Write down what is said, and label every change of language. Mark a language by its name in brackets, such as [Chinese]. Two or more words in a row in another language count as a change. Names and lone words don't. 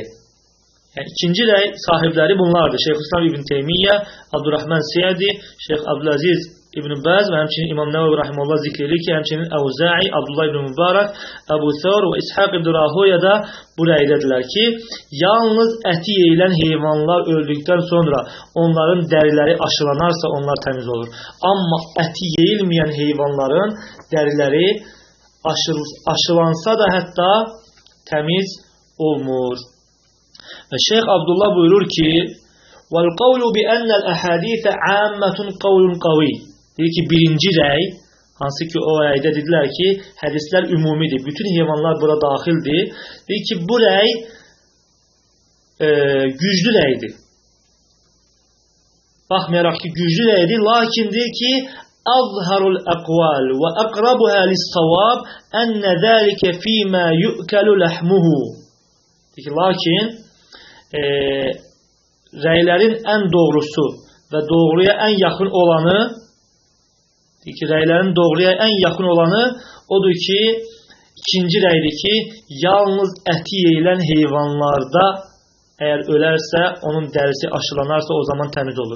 [Azerbaijani] Yəni ikinci rəy sahibləri bunlardır. Şeyxülislam İbn Teymiyyə, Abdurrahman Siyadi, Şeyx Abdülaziz İbn Bəz və həmçinin İmam Nəvavi rahimehullah zikr edir ki, həmçinin Əvza'i, Abdullah ibn Mübarək, Əbu Thawr və İshaq ibn Rahuya da bu rəydədirlər ki, yalnız əti yeyilən heyvanlar öldükdən sonra onların dəriləri aşılanarsa onlar təmiz olur. Amma əti yeyilməyən heyvanların dəriləri aşılansa da hətta təmiz olmur. Və Şeyx Abdullah buyurur ki, [Arabic] وَالْقَوْلُ بِأَنَّ الْأَحَادِيثَ عَامَّةٌ قَوْلٌ قَوِيٌّ. [Azerbaijani] Deyir ki, birinci rəy, hansı ki o rəydə dedilər ki, hədislər ümumidir, bütün heyvanlar bura daxildir. Deyir ki, bu rəy güclü rəydir. Baxmayaraq ki, güclü rəydir, lakin deyir ki, [Arabic] أظهر الأقوال وأقربها للصواب أن ذلك فيما يؤكل لحمه. [Azerbaijani] Lakin rəylərin ən doğrusu və doğruya ən yaxın olanı, rəylərin doğruya ən yaxın olanı odur ki, ikinci rəydir ki, yalnız əti yeyilən heyvanlarda əgər ölərsə, onun dərisi aşılanarsa o zaman təmiz olur.